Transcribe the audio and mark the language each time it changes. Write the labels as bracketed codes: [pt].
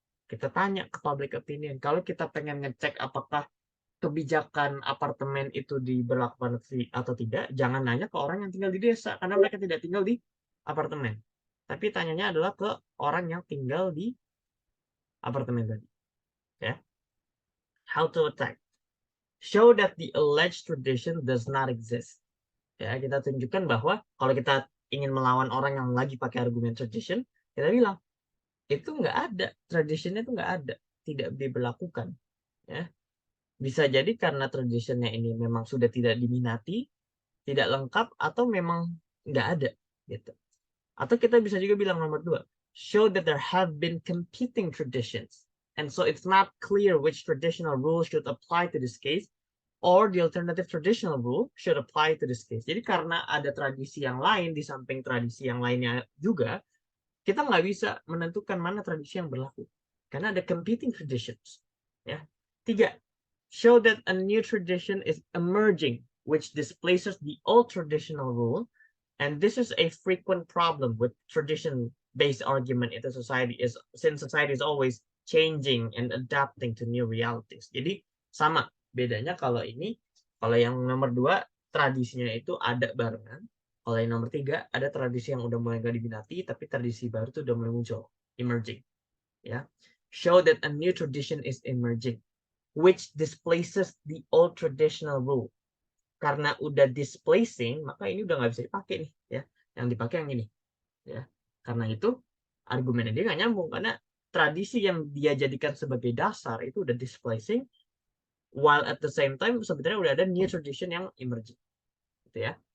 [id] Kita tanya ke public opinion. Kalau kita pengen ngecek apakah kebijakan apartemen itu diberlakukan atau tidak, jangan nanya ke orang yang tinggal di desa, karena mereka tidak tinggal di apartemen. Tapi tanyanya adalah ke orang yang tinggal di apartemen tadi. [en] Ya. How to attack. Show that the alleged tradition does not exist. [id] Ya, kita tunjukkan bahwa kalau kita ingin melawan orang yang lagi pakai argumen tradition, kita bilang, itu nggak ada. Traditionnya itu nggak ada. Tidak diberlakukan. Ya. Bisa jadi karena traditionnya ini memang sudah tidak diminati, tidak lengkap, atau memang nggak ada gitu. Atau kita bisa juga bilang nomor 2, [en] show that there have been competing traditions and so it's not clear which traditional rule should apply to this case or the alternative traditional rule should apply to this case. [id] Jadi karena ada tradisi yang lain di samping tradisi yang lainnya juga, kita nggak bisa menentukan mana tradisi yang berlaku karena ada competing traditions. Ya. [en] 3, show that a new tradition is emerging which displaces the old traditional rule, and this is a frequent problem with tradition-based argument in the society, is since society is always changing and adapting to new realities. [id] Jadi sama bedanya kalau ini, kalau yang nomor 2 tradisinya itu ada barengan, kalau yang nomor 3 ada tradisi yang udah mulai gak diminati tapi tradisi baru itu udah mulai muncul, emerging. [en] Ya, show that a new tradition is emerging which displaces the old traditional rule. [id] Karena udah displacing, maka ini udah nggak bisa dipakai nih, ya. Yang dipakai yang ini, ya. Karena itu argumennya dia nggak nyambung karena tradisi yang dia jadikan sebagai dasar itu udah displacing, [en] while at the same time [id] sebenarnya udah ada new tradition yang emerging, gitu ya.